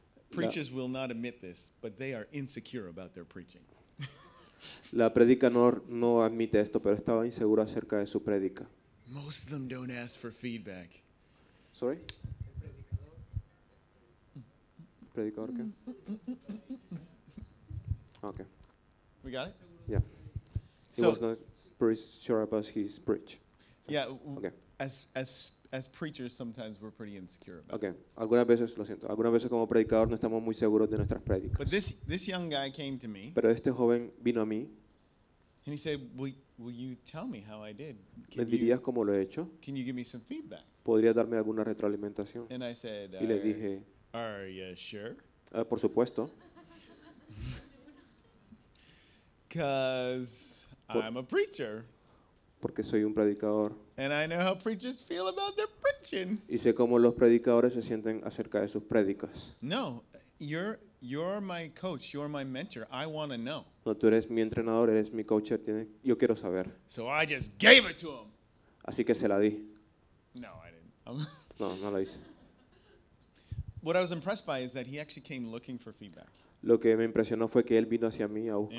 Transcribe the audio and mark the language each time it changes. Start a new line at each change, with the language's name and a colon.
English: Preachers will not admit this, but they are insecure about their preaching.
Spanish: La predica no admite esto, pero estaba insegura acerca de su predica.
English: Most of them don't ask for feedback. Sorry.
Spanish: Predicador qué?
English: Okay. We got it. Yeah. He was not pretty sure about his preach. Yeah, okay. As preachers, sometimes we're pretty insecure about.
Spanish: Okay, algunas veces lo siento. Algunas veces como predicador no estamos muy seguros de nuestras prédicas.
English: But this young guy came to me.
Spanish: Pero este joven vino a mí.
English: And he said, "Will you tell me how I did?
Spanish: ¿Me dirías cómo lo he hecho?
English: Can you give me some feedback?
Spanish: ¿Podría darme alguna retroalimentación?"
English: And I said,
Spanish: y le dije,
English: "Are you sure?"
Spanish: Por supuesto.
English: Because I'm a preacher.
Spanish: Porque soy un predicador.
English: And I know how preachers feel about their preaching.
Spanish: Y sé cómo los predicadores se sienten acerca de sus prédicas.
English: No, you're my coach, you're my mentor. I want to know.
Spanish: No, tú eres mi entrenador, eres mi coach, yo quiero saber.
English: So I just gave it to him.
Spanish: Así que se la di.
English: No, I didn't.
Spanish: No lo hice.
English: What I was impressed by is that he actually came looking for feedback.
Spanish: Lo que me impresionó fue que él vino hacia mí a buscar